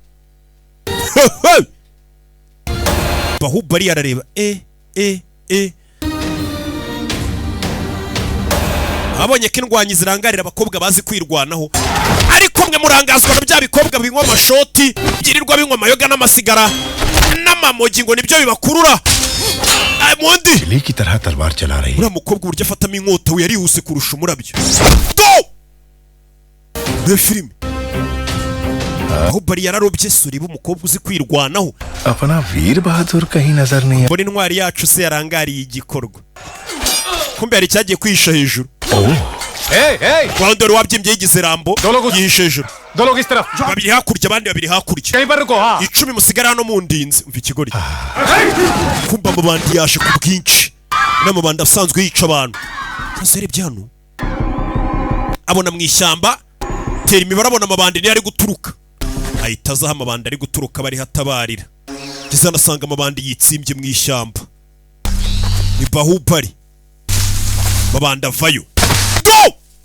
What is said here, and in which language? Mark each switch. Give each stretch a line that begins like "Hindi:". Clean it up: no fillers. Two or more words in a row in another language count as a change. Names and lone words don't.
Kinyarwanda: Bahubali arareba abonye ko indwanyi zirangarira abakobwa bazi kwirwanaho ariko mwe murangazwa na bya bikobwa binywa amashoti byirirwa binywa amayoga n'amasigara n'amamogi ngo nibyo bibakurura mundi
Hindi: बिल्ली की तरह तलवार चला रही है
Kinyarwanda: uriya mukobwa uburyo afatamo inkota we yarihuse kurusha umurabyo do filime Bahubali yararobye suriba umukobwa uzi kwirwanaho
Hindi: अपना वीर बहादुर कहीं नजर नहीं
Kinyarwanda: mbona intwari yacu se yarangariye igikorwa kumbe yari cyagiye kwihisha hejuru Rwanda wari wabyimbye yigize rambo yihishe hejuru babiri hakurya abandi babiri hakurya 10 musigara hano mu ndinzi umva ikigori kumba amabandi yaje ku bwinshi n'amabandi asanzwe yica abantu yaserebye hano abona mu ishyamba tera imibare abona amabandi ni ari guturuka ahita azaho amabandi ari guturuka bari hatabarira ndetse anasanga amabandi yitsimbye mu ishyamba ni Bahubali mabandi avayo go